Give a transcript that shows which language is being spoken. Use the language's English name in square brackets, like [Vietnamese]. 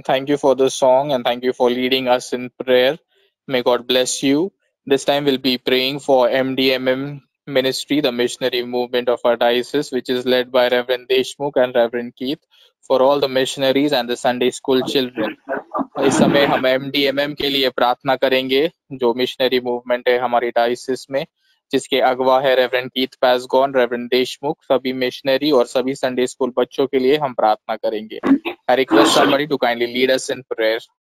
[English] Thank you for the song and thank you for leading us in prayer. May God bless you. This time we'll be praying for MDMM ministry, the missionary movement of our diocese, which is led by Reverend Deshmukh and Reverend Keith, for all the missionaries and the Sunday school children. [Hindi] इस समय हम MDMM के लिए प्रार्थना करेंगे, जो missionary movement है हमारी डायसिस में, जिसके अगवा है रेवरेंड कीथ पैसगॉन, रेवरेंड देशमुख, सभी मिशनरी और सभी संडे स्कूल बच्चों के लिए हम प्रार्थना करेंगे। [English] I request somebody to kindly lead us in prayer.